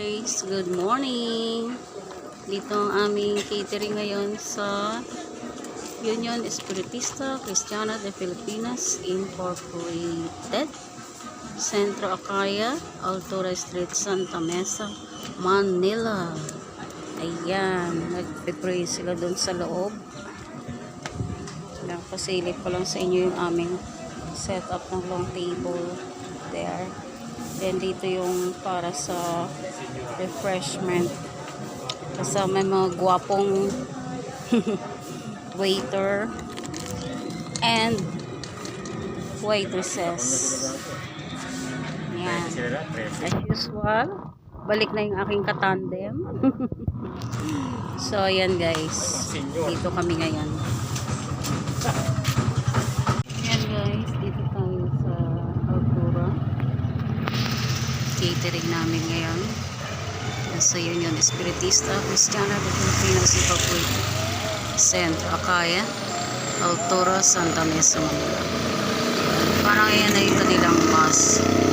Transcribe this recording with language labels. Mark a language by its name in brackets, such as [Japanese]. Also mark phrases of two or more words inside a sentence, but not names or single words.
[English] guys, good morning. [Filipino] Dito ang aming catering ngayon sa Union Espiritista Cristiana de Filipinas Incorporated, Centro Acaya, Altura Street, Santa Mesa, Manila. Ayan, nagpe-pray sila doon sa loob. Pasilip ko lang sa inyo yung aming setup ng [English] long table there. [Filipino] Then dito yung para sa refreshment. Kasama may mga gwapong [English] waiter and waitresses. [Filipino] Yan. [English] As usual, [Filipino] balik na yung aking katandem. So, ayan guys. Dito kami ngayon. Ayan guys, dito tayo sa Altura. Catering namin ngayon sa Union Espiritista Cristiana de Filipinas Incorporated, Centro Acaya, Altura, Santa Mesa, Manila. Parang ayan na yung kanilang mass.